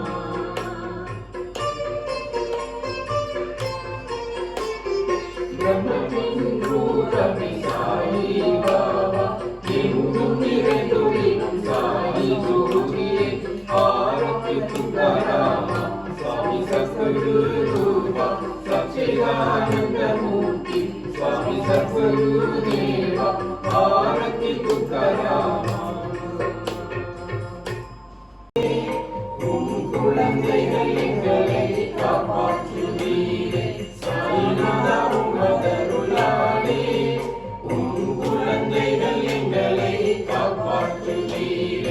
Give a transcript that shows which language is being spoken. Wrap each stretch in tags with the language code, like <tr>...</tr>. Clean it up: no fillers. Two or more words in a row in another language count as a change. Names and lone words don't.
<ta>பிரம்மத்தின் ரூபமே சாயி பாபா, எங்கும் நிறைந்துள்ளும் சாயி ஜோதியே ஆரத்தி துக்காராமா. சுவாமி சத்குரு ரூபா சச்சிதானந்த மூர்த்தி,</ta> <mr>स्वामी सद्गुरुदेवा आरती तुकारामा.</mr> <ta>குழந்தைகள் எங்களை காப்பாற்றுவீரே சாயிநாதா உமதருளாலே. குழந்தைகள் எங்களை காப்பாற்றுவீரே.</ta>